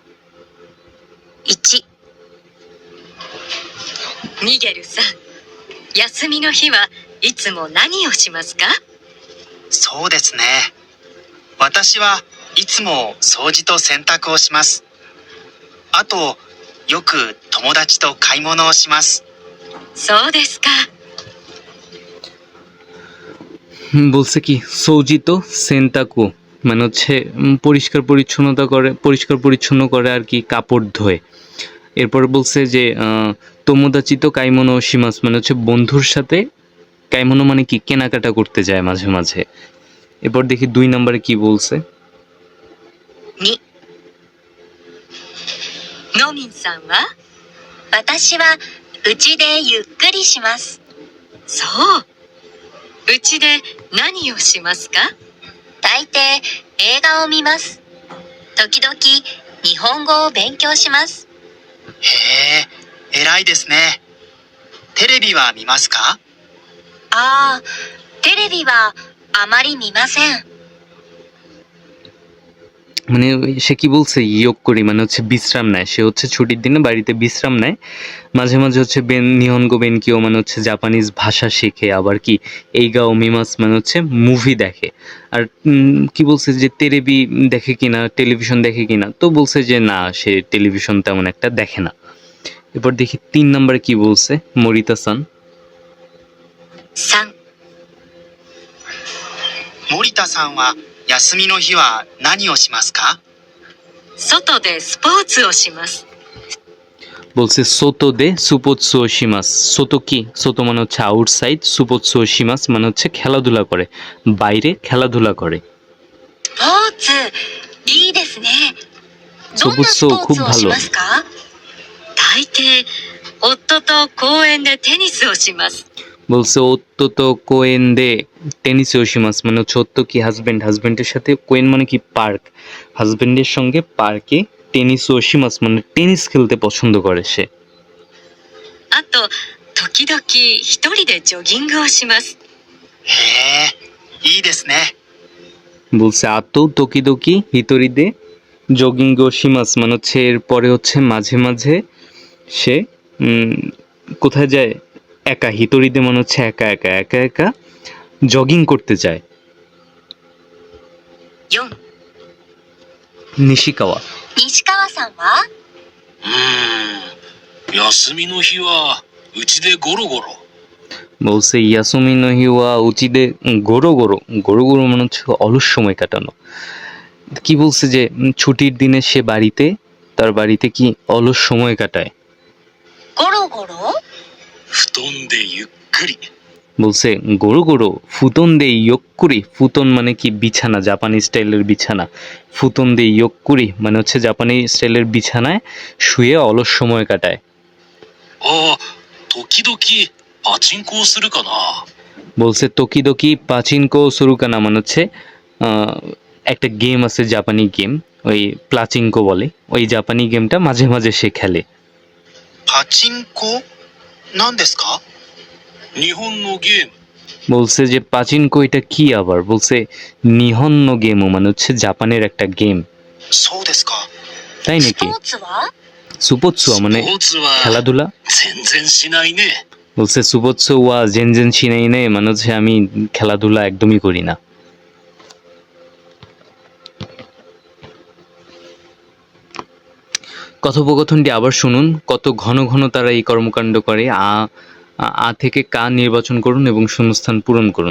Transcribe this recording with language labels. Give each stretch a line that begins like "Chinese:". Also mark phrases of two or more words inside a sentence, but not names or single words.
Japanese: 1、ミゲルさん、 休みの日はいつも何をしますか？そうですね。私はいつも掃除と洗濯をします。あと、よく友達と買い物をします。そうですか。
Bangla: বলছে কি
Japanese: 掃除と洗濯
Bangla: মানে হচ্ছে পরিষ্কার পরিচ্ছন্ন করে আর কি কাপড় ধোয়। এরপর বলছে যে
Japanese: 友達と買い物します
Bangla: মানে হচ্ছে বন্ধুর সাথে কাইমোনো মানে কি কেনাকাটা করতে যায় মাঝে মাঝে। এরপর দেখি 2 নম্বরে কি বলছে।
Japanese: 2、のみんさんは？私はうちでゆっくりします。そう。うちで何をしますか？大抵映画を見ます。時々日本語を勉強します。へえ、偉いですね。テレビは見ますか？ああ、テレビはあまり見ません。
Bangla: মানে সে কি বলছে ইয়োগ করি মানে হচ্ছে বিশ্রাম নেয়। সে হচ্ছে ছুটির দিনে বাড়িতে বিশ্রাম নেয়, মাঝে মাঝে হচ্ছে
Japanese: 日本語勉強
Bangla: মানে হচ্ছে জাপানিজ ভাষা শেখে, আবার কি
Japanese: 映画を見ます
Bangla: মানে হচ্ছে মুভি দেখে। আর কি বলছে যে তেরেবি দেখে কিনা, টেলিভিশন দেখে কিনা, তো বলছে যে না সে টেলিভিশন তেমন একটা দেখে না। এরপর দেখি 3 নম্বরে কি বলছে মরিতা সান।
Japanese: 3、森田さんは休みの日は何をしますか？外でスポーツをします。
Bangla: বলছে
Japanese: 外でスポーツします.
Bangla: সোতো কি? সোতো মানে হচ্ছে আউটসাইড,
Japanese: スポーツします
Bangla: মানে হচ্ছে খেলাধুলা করে, বাইরে খেলাধুলা করে।
Japanese: スポーツ、いいですね。どんなスポーツをしますか？大抵、夫と公園でテニスをします。
Bangla: বলছে
Japanese: 夫と公園でテニスします
Bangla: মানে হচ্ছে অত্য কি হাজবেন্ডের সাথে, কোয়েন মানে কি পার্ক, হাজবেন্ডের সঙ্গে পার্কে
Japanese: テニスします
Bangla: মানে টেনিস খেলতে পছন্দ করে সে।
Japanese: あと、時々一人でジョギングをします。へえ、いいですね。
Bangla: বলছে
Japanese: あと時々一人でジョギングします
Bangla: মানে হচ্ছে এরপরে হচ্ছে মাঝে মাঝে সে কোথায় যায়, একা, হিতরিদে মানে হচ্ছে একা একা জগিং করতে যায়।
Japanese: 4、 নিশিকাওয়া। 西川さんは？休みの日はうちでゴロゴロ。
Bangla: বলছে
Japanese: 休みの日はうちでゴロゴロ
Bangla: মানে হচ্ছে অলস সময় কাটানো। কি বলছে যে ছুটির দিনে সে তার বাড়িতে কি অলস সময় কাটায়।
Japanese: ゴロゴロ？布団でゆっくり。
Bangla: বলছে
Japanese: ゴロ布団でゆっくり,
Bangla: ফুতন মানে কি বিছানা, জাপানি স্টাইলের বিছানা,
Japanese: 布団でゆっくり
Bangla: মানে হচ্ছে জাপানি স্টাইলের বিছানায় শুয়ে অলস সময় কাটায়।
Japanese: ああ、時々パチンコをするかな。
Bangla: বলছে
Japanese: 時々パチンコするかな
Bangla: মানে হচ্ছে একটা গেম আছে জাপানি গেম, ওই প্লাচিনকো বলে, ওই জাপানি গেমটা মাঝে মাঝে সে খেলে।
Japanese: パチンコなんですか？日本のゲーム。
Bangla: বলছে যে পাচিনকো এটা কি আবার, বলছে
Japanese: 日本のゲーム
Bangla: মানে হচ্ছে জাপানের একটা গেম।
Japanese: そうですか。
Bangla: তাই
Japanese: ス
Bangla: নাকি?
Japanese: ポーツは？
Bangla: সুপোৎসুয়া মানে
Japanese: スポーツは
Bangla: খেলাধুলা।
Japanese: 全然しないね。
Bangla: বলছে
Japanese: スポーツは全然しないね
Bangla: মানে হচ্ছে আমি খেলাধুলা একদমই করি না। কথোপকথনটি আবার শুনুন, কত ঘন ঘন তারা এই কর্মকাণ্ড করে। আ থেকে কা নির্বাচন করুন এবং শূন্যস্থান পূরণ করুন।